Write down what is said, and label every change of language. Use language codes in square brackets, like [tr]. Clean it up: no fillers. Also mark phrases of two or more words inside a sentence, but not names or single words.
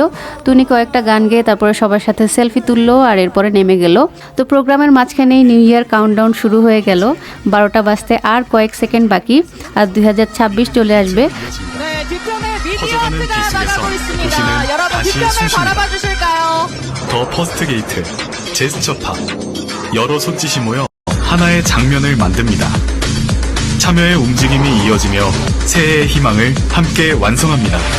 [bn] তো উনি কয়েকটা গান গেয়ে তারপরে সবার সাথে সেলফি তুললো আর এরপরে নেমে গেল। তো প্রোগ্রামের মাঝখানেই নিউ ইয়ার কাউন্টডাউন শুরু হয়ে গেল। 12টা বাজতে আর কয়েক সেকেন্ড বাকি, আর 2026 চলে আসবে। [ko] 퍼져가는 비 속에서 도시는 다시 숨쉽니다. 더 퍼스트 게이트, 제스처파, 여러 손짓이 모여 하나의 장면을 만듭니다. 참여의 움직임이 이어지며 새해의 희망을 함께 완성합니다.